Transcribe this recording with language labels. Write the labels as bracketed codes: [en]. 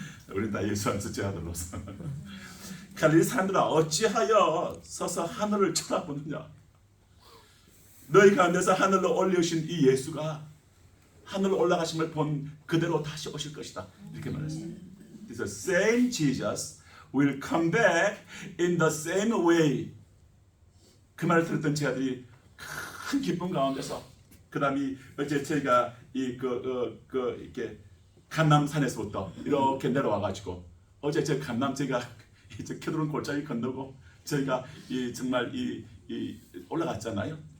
[ko] 우리 다 예수 안에서 제 아들로서. 갈릴리 사람들아 어찌하여 서서 하늘을 쳐다보느냐. 너희 가운데서 하늘로 올려오신 이 예수가 하늘로 올라가심을 본 그대로 다시 오실 것이다. 이렇게 말했어요. [en] The same Jesus will come back in the same way. [ko] 그 말을 들었던 제 아들이 큰 기쁨 가운데서 그 다음에 어제 저희가 이렇게 감남산에서부터 이렇게 내려와가지고 어제 저 감남 저희가 이제 캐드론 골짜기 건너고 저희가 정말 올라갔잖아요.